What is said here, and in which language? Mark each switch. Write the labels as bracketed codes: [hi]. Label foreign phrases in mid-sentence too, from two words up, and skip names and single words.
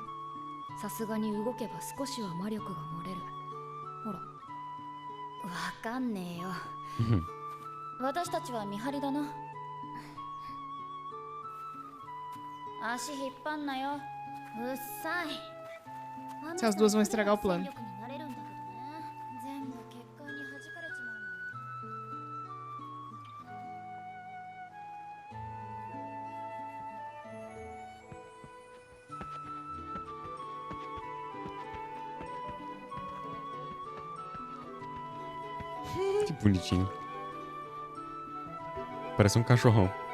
[ja] さすがに動けば少しは魔力が漏れる。ほら。わかんねえよ。私たちは見張りだな。足引っ張んなよ。うっさい。 [pt] Se as duas vão estragar o plano. [ja] 全部結界に弾かれちまうの。 [pt] Que bonitinho. Parece um cachorrão.